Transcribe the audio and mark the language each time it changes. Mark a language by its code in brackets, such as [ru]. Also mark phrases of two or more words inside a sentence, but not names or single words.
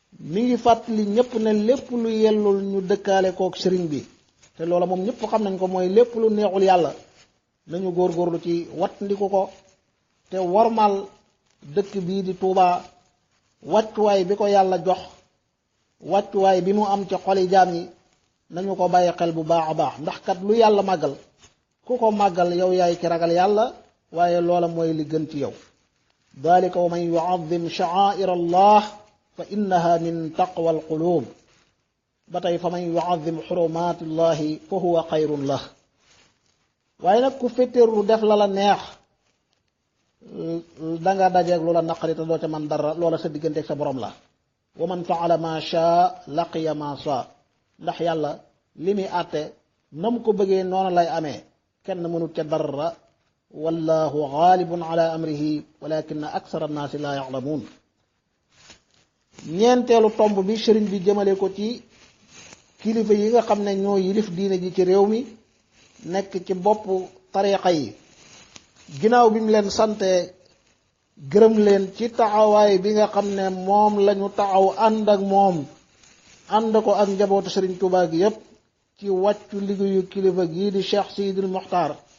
[wo] Mi ngi fàttali ñépp ne lépp lu yellul ñu dëkkaale kook sëriñ bi, te loola moom ñépp xam nañ ko, mooy lépp lu neexul Yàlla, nañu góorgóorlu ci wattandiku ko, te wormal dëkk bii di Tuubaa, wàccuwaay bi ko Yàlla jox, wàccuwaay bi mu am ci xoli jaam yi, nañu ko bàyyi xel bu baax a baax, ndax kat lu Yàlla màggal, ku ko màggal yow yaay ki ragal Yàlla, waaye loola mooy li gën ci yow. [ar] "ذلك ومن يعظم شعائر الله فإنها من تقوى القلوب." [wo] Ba tey, [ar] "فمن يعظم حرمات الله فهو خير له." [wo] Waaye nag ku féeteerlu def la la neex, danga dajeeg lu la naqari te doo ca man dara, loola sa digganteeg sa borom la. [ar] "ومن فعل ما شاء لقي ما شاء." [wo] Ndax Yàlla li muy àtte, na mu ko bëggee noonu lay amee, kenn mënut ca dara. [ar] "والله غالب على أمره ولكن أكثر الناس لا يعلمون." [wo] Ñeenteelu tomb bi sëriñ bi jëmale ko ci kilifa yi nga xam ne ñoo yilif diine ji ci réew mi, nekk ci boppu tariixa yi. Ginnaaw bi mu leen sante, gërëm leen ci taxawaay bi nga xam ne moom lañu taxaw ànd ak moom, ànd ko ak njabootu Sëriñ Tuubaa gi yépp, ci wàccu liggéeyu kilifa gii di Cheikh Sidil Mokhtar,